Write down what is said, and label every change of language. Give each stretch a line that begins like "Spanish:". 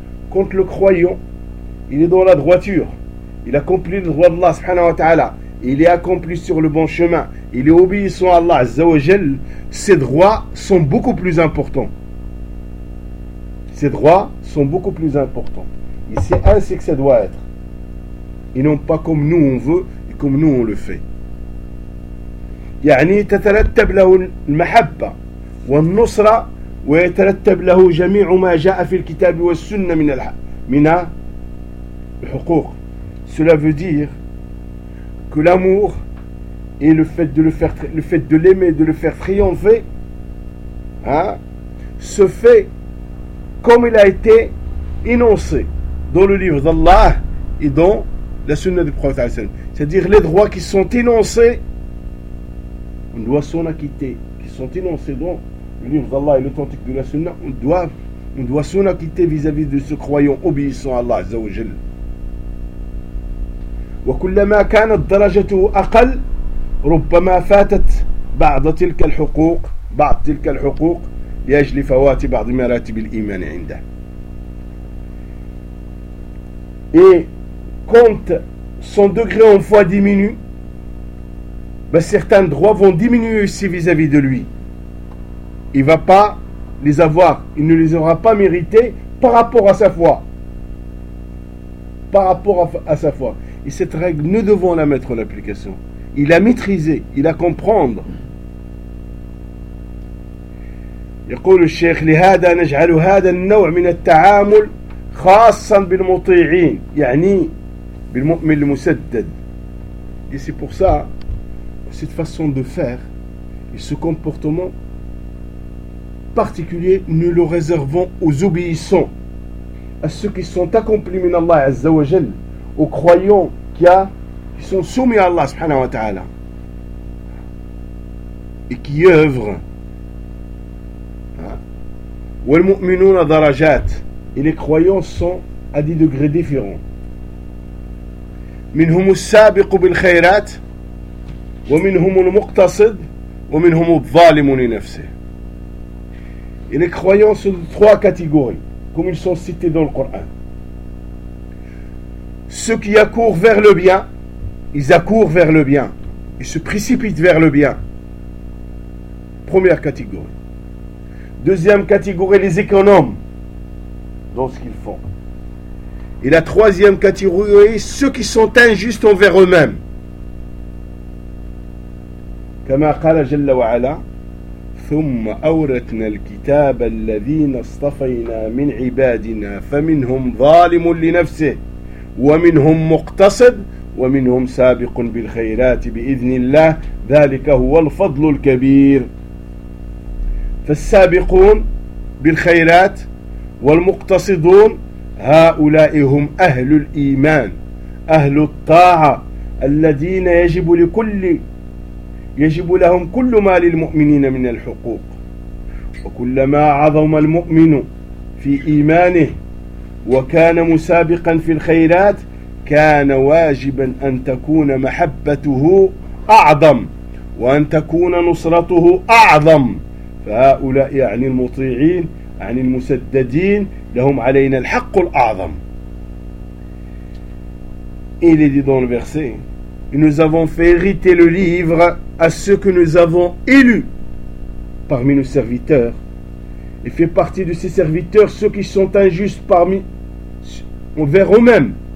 French: Quand le croyant, il est dans la droiture, il accomplit le droit d'Allah subhanahu wa ta'ala, il est accompli sur le bon chemin, il est obéissant à Allah azza wa jal, ses droits sont beaucoup plus importants. Ses droits sont beaucoup plus importants. Et c'est ainsi que ça doit être. Et non pas comme nous on veut et comme nous on le fait.
Arabic: يعني تترتب له المحبة والنصرة ويترتب له جميع ما جاء في الكتاب والسنة من الحقوق.
French: Cela veut dire que l'amour et le fait de l'aimer, de le faire triompher, hein, se fait comme il a été énoncé dans le livre d'Allah et dans la Sunna du Prophète. C'est-à-dire les droits qui sont énoncés, on doit s'en acquitter, qui sont énoncés dans le livre d'Allah et l'authentique de la Sunna, on doit s'en acquitter vis-à-vis de ce croyant obéissant à Allah Azza wa Jal.
Arabic: وكلما كانت درجته أقل ربما فاتت بعض تلك الحقوق بعض تلك الحقوق لأجل فوات بعض مراتب الإيمان عنده.
French: Et quand son degré en foi diminue, certains droits vont diminuer aussi vis-à-vis de lui. Il ne va pas les avoir, il ne les aura pas mérités par rapport à sa foi. Par rapport à sa foi. Et cette règle, nous devons la mettre en application. Il a maîtrisé, il a comprendre.
Arabic: يقول الشيخ لهذا نجعل هذا النوع من التعامل خاصا بالمطيعين يعني بالمؤمن المسدد.
French: Et c'est pour ça cette façon de faire et ce comportement particulier nous le réservons aux obéissants, à ceux qui sont accomplis min Allah azza wa jal, aux croyants qui sont soumis à Allah subhanahu wa ta'ala et qui œuvrent.
Arabic: والمؤمنون درجات.
French: Et les croyants sont à des degrés différents.
Arabic: منهم السابق بالخيرات ومنهم المقتصد ومنهم الظالم لنفسه.
French: Et les croyants sont de trois catégories, comme ils sont cités dans le Coran. Ceux qui accourent vers le bien, ils accourent vers le bien, ils se précipitent vers le bien. Première catégorie. Deuxième catégorie, les économes dans ce qu'ils font. Et la troisième catégorie, ceux qui sont injustes envers eux-mêmes.
Arabic: كما قال جل وعلا ثم أورثنا الكتاب الذين اصطفينا من عبادنا فمنهم ظالم لنفسه ومنهم مقتصد ومنهم سابق بالخيرات بإذن الله ذلك هو الفضل الكبير. فالسابقون بالخيرات والمقتصدون هؤلاء هم أهل الإيمان أهل الطاعة الذين يجب لكل يجب لهم كل ما للمؤمنين من الحقوق وكلما عظم المؤمن في إيمانه وكان مسابقا في الخيرات كان واجبا أن تكون محبته أعظم وأن تكون نصرته أعظم. فهؤلاء يعني المطيعين يعني المسددين لهم علينا الحق الأعظم.
French: Il est dit dans le verset, nous avons fait hériter le livre à ceux que nous avons élus parmi nos serviteurs. Et fait partie de ces serviteurs ceux qui sont injustes parmi envers eux-mêmes.